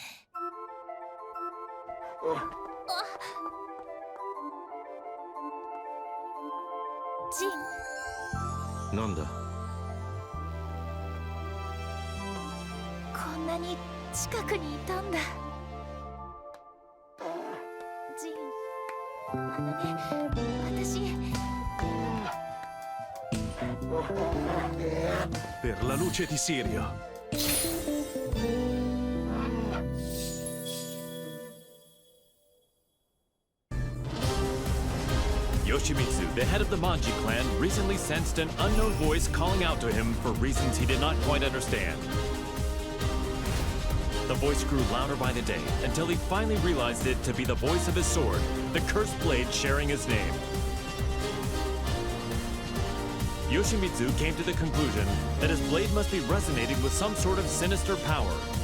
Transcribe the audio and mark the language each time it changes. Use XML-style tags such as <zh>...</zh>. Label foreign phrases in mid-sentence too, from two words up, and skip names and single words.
<ja>ジン。なんだ。こんなに近くにいたんだ。ジン。私。</ja> <it>Per la luce di Sirio.</it> <en>Yoshimitsu, the head of the Manji clan, recently sensed an unknown voice calling out to him for reasons he did not quite understand. The voice grew louder by the day, until he finally realized it to be the voice of his sword, the cursed blade sharing his name. Yoshimitsu came to the conclusion that his blade must be resonating with some sort of sinister power.</en>